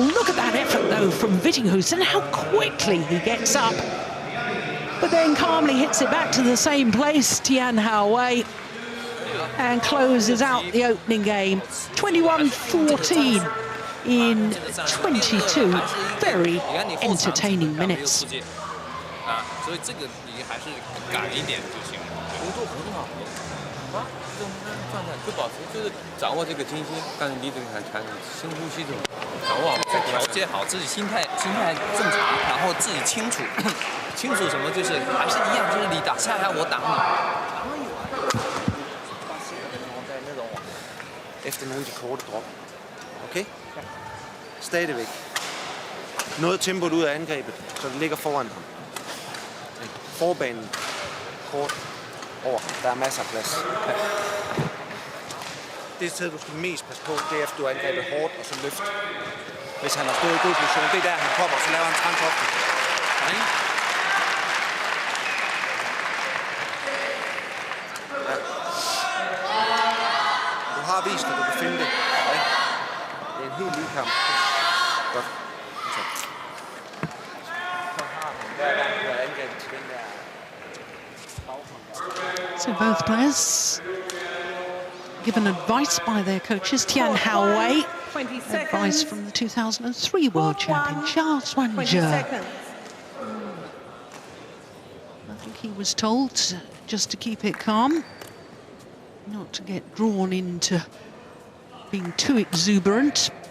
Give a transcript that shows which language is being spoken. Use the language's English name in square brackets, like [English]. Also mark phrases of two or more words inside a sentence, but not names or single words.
[English] Look at that effort, though, from Vittinghus, and how quickly he gets up. But then calmly hits it back to the same place, Tian Houwei, and closes out the opening game. 21-14 in 22 very entertaining minutes. [Chinese] 所以这个你还是赶一点就行，幅度很好啊，这种状态就保持，就是掌握这个精心，刚才李总还谈深呼吸这种，掌握好，调节好自己心态正常，然后自己清楚，清楚什么就是还是一样，就是你打下来我打你。那种 [Danish] Efter nogle af de korte drop. Okay? Stadigvæk. Noget tempoet ud af angrebet, så det ligger foran ham. Forbanen. Kort. Over. Der er masser af plads. Det sted, du skal mest passe på, det er, efter du har angrebet hårdt og så løft. Hvis han har stået i god position, det er der, han kommer, så laver han transhoften. Ja. Du har vist, at du kan finde det. Ja. Det er en helt ny kamp. Godt. Så. Hver gang du har angrebet til den der... [English] So both players given advice by their coaches. Tian Houwei, 20 seconds. advice from the 2003 World Champion Charles 20 Wanzhe. seconds. I think he was told just to keep it calm, not to get drawn into being too exuberant.